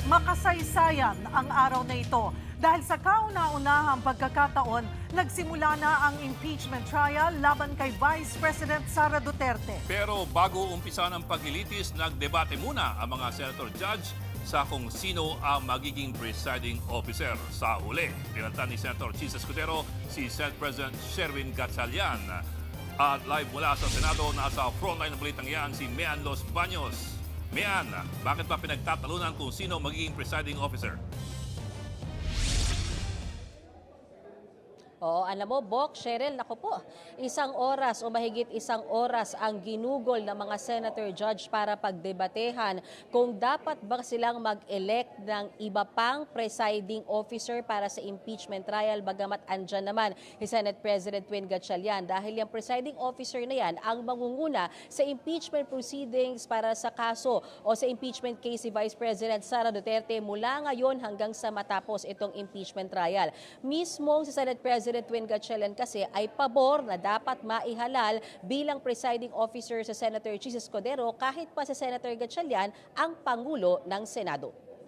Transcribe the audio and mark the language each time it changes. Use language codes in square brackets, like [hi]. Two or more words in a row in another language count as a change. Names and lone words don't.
[tl] Makasaysayan ang araw na ito dahil sa kauna-unahang pagkakataon, nagsimula na ang [en] impeachment trial [tl] laban kay Vice President Sara Duterte. Pero bago umpisa ng paglilitis, nagdebate muna ang mga [en] senator judge [tl] sa kung sino ang magiging [en] presiding officer [tl] sa huli. Pinantan ni Senator Chis Escudero si Senate President Sherwin Gatchalian. At live mula sa Senado, nasa frontline ng balitang yan si Mian Los Baños. Mian, bakit ba pinagtatalunan kung sino magiging [en] presiding officer? [tl] Alam mo, Bok, Cheryl, naku po, isang oras o mahigit isang oras ang ginugol ng mga [en] senator judge [tl] para pagdebatehan kung dapat ba silang mag-elect ng iba pang [en] presiding officer [tl] para sa [en] impeachment trial, [tl] bagamat andyan naman si Senate President Win Gatchalian dahil yung [en] presiding officer [tl] na yan ang mangunguna sa [en] impeachment proceedings [tl] para sa kaso o sa [en] impeachment case [tl] si Vice President Sara Duterte mula ngayon hanggang sa matapos itong [en] impeachment trial. [tl] Mismong si Senate President Win Gatchalian kasi ay pabor na dapat maihalal bilang [en] presiding officer [tl] sa Senator Chis Escudero kahit pa sa Senator Gatchalian ang Pangulo ng Senado.